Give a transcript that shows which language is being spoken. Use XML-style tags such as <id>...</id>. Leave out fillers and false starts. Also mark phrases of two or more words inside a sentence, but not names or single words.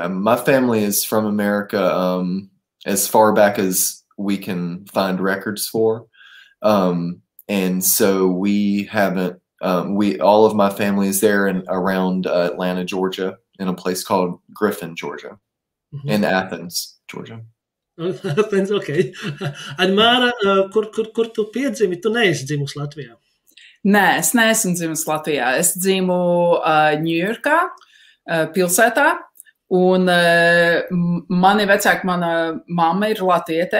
<en>My family is from America, as far back as we can find records for. And so we haven't, all of my family is there and around Atlanta, Georgia, in a place called Griffin, Georgia, in Athens, Georgia. Athens,</en> <lv>okay. Un Māra, kur tu piedzimi? Tu neesi dzimusi Latvijā? Nē, es neesmu dzimusi Latvijā. Es dzimu Ņujorkā, pilsētā, un mani vecāki, mana mamma ir latviete.</lv>